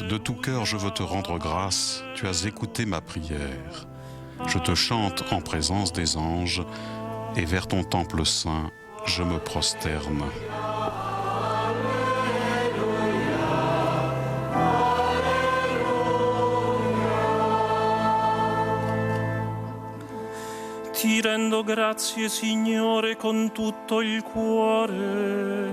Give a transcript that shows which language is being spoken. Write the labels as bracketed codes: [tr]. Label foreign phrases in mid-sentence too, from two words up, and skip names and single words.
[fr] « De tout cœur je veux te rendre grâce, tu as écouté ma prière. Je te chante en présence des anges, et vers ton temple saint, je me prosterne. » [it] Ti rendo grazie, Signore, con tutto il cuore.